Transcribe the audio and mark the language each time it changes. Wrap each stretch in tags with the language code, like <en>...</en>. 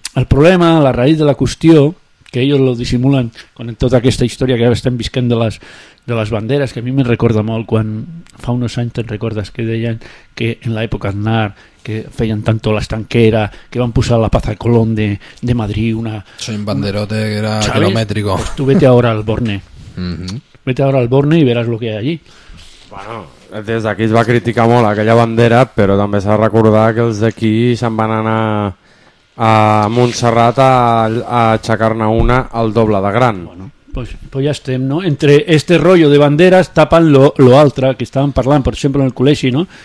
<ca>El problema, la raïs de la qüestió, que ells lo dissimulen con tota aquesta història que estem visquent de les banderes, que a mi me recorda molt quan fa uns anys te'n recordes que deien que en l'època Aznar que feien tanto la estanquera, que van posar la Plaza Colón de Madrid, una...</ca> <es>Soy un banderote que era quilomètrico. Pues tu vete ahora al Borne. Vete ahora al Borne</es> <ca>i veràs lo que hi ha allí. Bueno, des d'aquí es va criticar molt aquella bandera, però també s'ha de recordar que els d'aquí se'n van anar a Montserrat a aixecar-ne una al doble de gran. Bueno, pues ja estem, no? Entre este rollo de banderes tapen lo altre que estàvem parlant, per exemple, en el col·legi, no?</ca>